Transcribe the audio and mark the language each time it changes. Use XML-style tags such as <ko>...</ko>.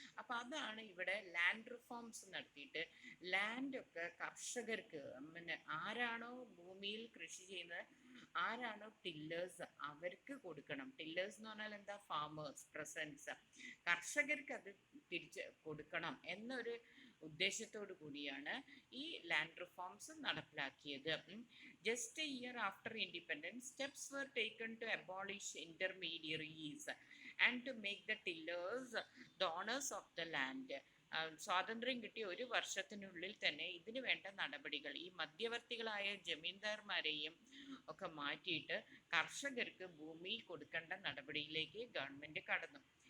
<ml>അപ്പം അതാണ് ഇവിടെ ലാൻഡ് റിഫോംസ് നടത്തിയിട്ട് ലാൻഡൊക്കെ കർഷകർക്ക്, പിന്നെ ആരാണോ ഭൂമിയിൽ കൃഷി ചെയ്യുന്നത്, ആരാണോ ടില്ലേഴ്സ്, അവർക്ക് കൊടുക്കണം. ടില്ലേഴ്സ് എന്ന് പറഞ്ഞാൽ എന്താ, ഫാമേഴ്സ്, പ്രസൻസ്, കർഷകർക്ക് അത് തിരിച്ച് കൊടുക്കണം എന്നൊരു ഉദ്ദേശത്തോടു കൂടിയാണ് ഈ ലാൻഡ് റിഫോംസ് നടപ്പിലാക്കിയത്.</ml> <en>Just a year after independence steps were taken to abolish intermediaries and to make the tillers the owners of the land.</en> <ml>സ്വാതന്ത്ര്യം കിട്ടിയ ഒരു വർഷത്തിനുള്ളിൽ തന്നെ ഇതിന് വേണ്ട നടപടികൾ, ഈ മധ്യവർത്തികളായ ജമീന്ദാർമാരെയും ഒക്കെ മാറ്റിയിട്ട് കർഷകർക്ക് ഭൂമി കൊടുക്കേണ്ട നടപടിയിലേക്ക് ഗവൺമെന്റ് കടന്നു.</ml>